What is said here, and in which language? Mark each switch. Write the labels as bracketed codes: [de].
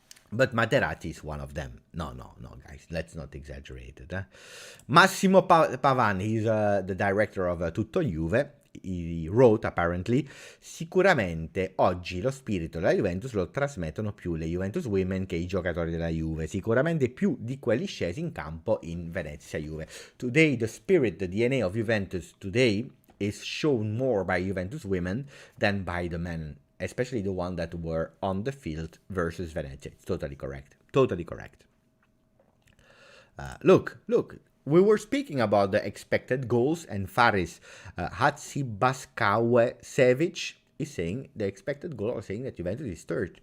[en] But Materazzi is one of them. No, guys, let's not exaggerate it. Massimo Pavan, he's the director of Tutto Juve. [it] He wrote, apparently, sicuramente oggi lo spirito della Juventus lo trasmettono più le Juventus Women che i giocatori della Juve, sicuramente più di quelli scesi in campo in Venezia Juve. [en] Today, the spirit, the DNA of Juventus today is shown more by Juventus women than by the men, especially the one that were on the field versus Venezia. It's totally correct. Totally correct. Look, we were speaking about the expected goals, and Faris Hatsibaskawe-Sevic is saying the expected goal, or saying that Juventus is third.